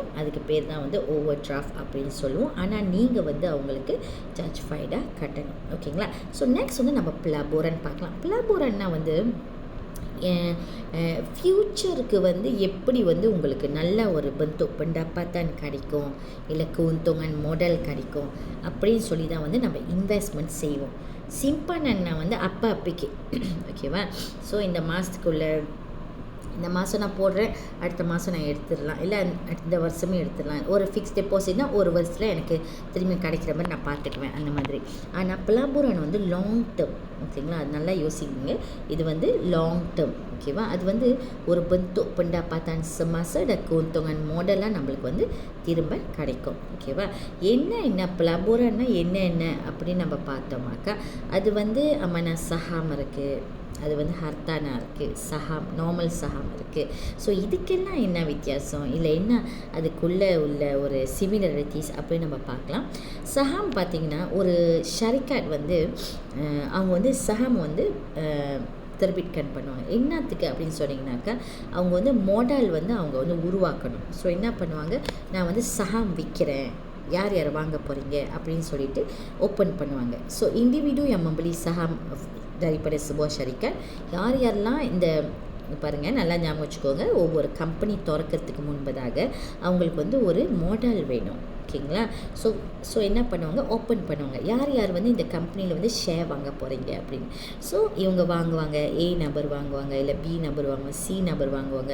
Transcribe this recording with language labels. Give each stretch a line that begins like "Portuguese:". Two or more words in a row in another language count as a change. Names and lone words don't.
Tamil: அதுக்கு பேர் தான் வந்து
English: overdraft
Tamil: அப்படின்னு சொல்லுவோம். ஆனால் நீங்கள் வந்து அவங்களுக்கு ஜஸ்டிஃபைடாக கட்டணும். ஓகேங்களா? ஸோ நெக்ஸ்ட் வந்து நம்ம பிளாபோரன் பார்க்கலாம். பிளாபோரன்னா வந்து ஃப்யூச்சருக்கு வந்து எப்படி வந்து உங்களுக்கு நல்ல ஒரு pendapatan கிடைக்கும், இல்லை
Malay: keuntungan modal
Tamil: கிடைக்கும் அப்படின்னு சொல்லி தான் வந்து நம்ம இன்வெஸ்ட்மெண்ட் செய்வோம். சிம்பனன்னா வந்து அப்போக்கி ஓகேவா. ஸோ இந்த மாதத்துக்குள்ளே இந்த மாதம் நான் போடுறேன், அடுத்த மாதம் நான் எடுத்துடலாம், இல்லை இந்த வருஷமே எடுத்துடலாம். ஒரு ஃபிக்ஸ் டெபாசிட்னா ஒரு வருஷத்தில் எனக்கு திரும்பி கிடைக்கிற மாதிரி நான் பார்த்துக்குவேன் அந்த மாதிரி. ஆனால் பிளாபோரன் வந்து
English: long term.
Tamil: ஓகேங்களா? அது நல்லா யோசிங்க. இது வந்து
English: long term.
Tamil: ஓகேவா? அது வந்து ஒரு
Malay: pendapatan semasa dan keuntungan modal
Tamil: நம்மளுக்கு வந்து திரும்ப கிடைக்கும். ஓகேவா? என்ன பிளாபோரன்னா என்ன அப்படின்னு நம்ம பார்த்தோமாக்கா, அது வந்து அமனா சஹாம் இருக்குது, அது வந்து ஹர்த்தானா இருக்குது, சஹாம் நார்மல் சஹாம் இருக்குது. ஸோ இதுக்கெல்லாம் என்ன வித்தியாசம், இல்லை என்ன அதுக்குள்ளே உள்ள ஒரு சிமிலரிட்டிஸ் அப்படின்னு நம்ம பார்க்கலாம். சஹாம் பார்த்திங்கன்னா ஒரு ஷரிகாட் வந்து அவங்க வந்து சஹாம் வந்து தெர்பிட்கன் பண்ணுவாங்க. என்னத்துக்கு அப்படின்னு சொன்னிங்கனாக்கா, அவங்க வந்து மாடல் வந்து அவங்க வந்து உருவாக்கணும். ஸோ என்ன பண்ணுவாங்க, நான் வந்து சஹாம் விற்கிறேன், யார் யார் வாங்க போகிறீங்க அப்படின்னு சொல்லிட்டு ஓப்பன் பண்ணுவாங்க.
Malay: ஸோ இண்டிவிடு yang membeli saham daripada sebuah syarikat,
Tamil: யார் யாரெல்லாம் இந்த பாருங்கள் நல்லா ஞாபகம் வச்சுக்கோங்க, ஒவ்வொரு கம்பெனி திறக்கிறதுக்கு முன்பதாக அவங்களுக்கு வந்து ஒரு மாடல் வேணும். ஓகேங்களா? ஸோ என்ன பண்ணுவாங்க, ஓப்பன் பண்ணுவாங்க, யார் யார் வந்து இந்த கம்பெனியில் வந்து ஷேர் வாங்க போகிறீங்க அப்படின்னு. ஸோ இவங்க வாங்குவாங்க, ஏ நபர் வாங்குவாங்க, இல்லை பி நபர் வாங்குவாங்க, சி நபர் வாங்குவாங்க.